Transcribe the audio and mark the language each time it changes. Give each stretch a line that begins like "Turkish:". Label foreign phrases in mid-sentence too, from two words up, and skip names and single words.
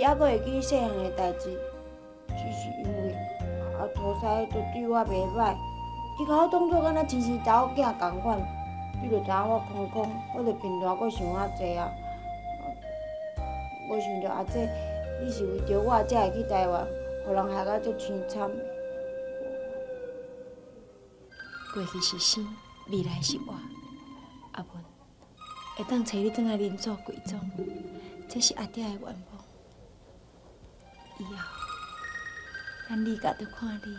Min Nan Chinese: 还阁会记细汉的代志，只是因为阿土嫂都对我袂歹，伊甲我当作敢若亲生查某囝共款，你就知影我空空，我就平常阁想较济啊。我想着阿姐，你是为着我才会去台湾，互人害甲足凄惨的。过去是生，未来是活，阿文。会当找你转来邻座贵庄，这是阿爹的愿望。以后，咱李家都看你。